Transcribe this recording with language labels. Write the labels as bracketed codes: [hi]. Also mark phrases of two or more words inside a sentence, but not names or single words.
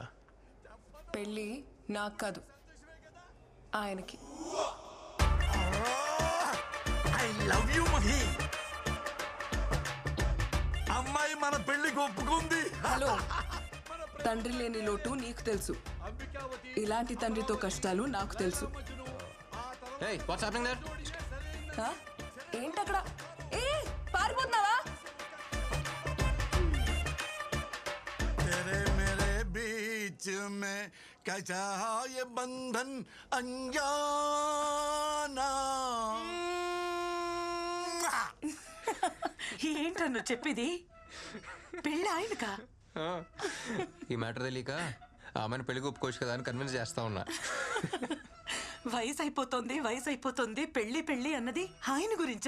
[te] పెళ్ళి నాకు కాదు, ఆయనకి. [en] I love you Mahi. [te] అమ్మాయి మన పెళ్లికి ఒప్పుకుంది. హలో, తండ్రి లేని లోటు నీకు తెలుసు, ఇలాంటి తండ్రితో కష్టాలు నాకు తెలుసు. [en] Hey, what's happening there? [te] ఏంటక్కడ? ఏ పారిపోతున్నావా? [hi] तेरे मेरे बीच में कैसा ये बंधन अनजाना. [te] ఏంట్రా నువ్వు చెప్పేది? పెళ్ళి ఆయనకా? ఈ మ్యాటర్ తెలియక ఆమెను పెళ్లికి ఒప్పుకోవచ్చు కదా అని కన్విన్స్ చేస్తా ఉన్నా. వయసు అయిపోతుంది, పెళ్లి అన్నది ఆయన గురించా?